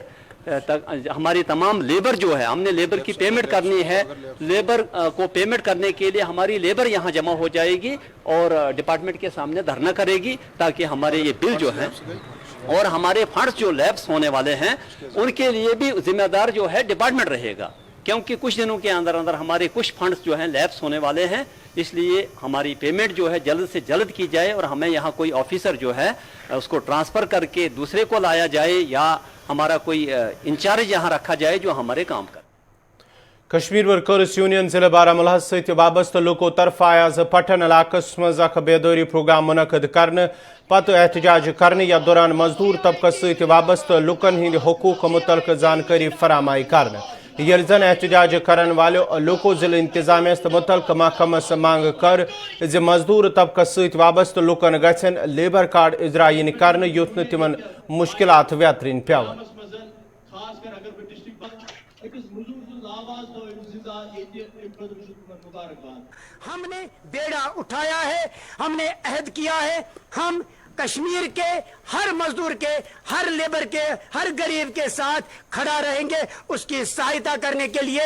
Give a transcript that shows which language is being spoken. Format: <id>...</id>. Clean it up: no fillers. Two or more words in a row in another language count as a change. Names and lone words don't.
<ur>ہماری تمام لیبر جو ہے، ہم نے لیبر کی پیمنٹ کرنی ہے، لیبر کو پیمنٹ کرنے کے لیے ہماری لیبر یہاں جمع ہو جائے گی اور ڈیپارٹمنٹ کے سامنے دھرنا کرے گی تاکہ ہمارے یہ بل جو ہیں اور ہمارے فنڈز جو لیپس ہونے والے ہیں ان کے لیے بھی ذمہ دار جو ہے ڈیپارٹمنٹ رہے گا. کیونکہ کچھ دنوں کے اندر ہمارے کچھ فنڈز جو ہیں لیپس ہونے والے ہیں. اس لیے ہماری پیمنٹ جو ہے جلد سے جلد کی جائے اور ہمیں یہاں کوئی آفیسر جو ہے اس کو ٹرانسفر کر کے دوسرے کو لایا جائے یا ہمارا کوئی انچارج یہاں رکھا جائے جو ہمارے کام کرے.</ur> <ks>کشمیر ورکرز یونین ضلع بارہمولہ ست وابستہ لوکو طرف آز پٹھن علاقس مز اخ بیداری پروگرام منعقد کرنے پتہ احتجاج کرنے یا دوران مزدور طبقہ ست وابستہ لکن ہند حقوق متعلق زانکاری فراہم کرنے یل زن احتجاج کرن والو لوکو ضلع انتظامیہ متعلق محکمس مانگ کر مزدور طبقہ ست وابستہ لکن گھن لیبر کارڈ اجرا کرنے یوت نہ تمن مشکلات ویترین پیون.</ks> <ur>ہم نے بیڑا اٹھایا ہے, ہم نے عہد کیا ہے, ہم کشمیر کے ہر مزدور کے, ہر لیبر کے, ہر غریب کے ساتھ کھڑا رہیں گے اس کی سہایتا کرنے کے لیے.</ur>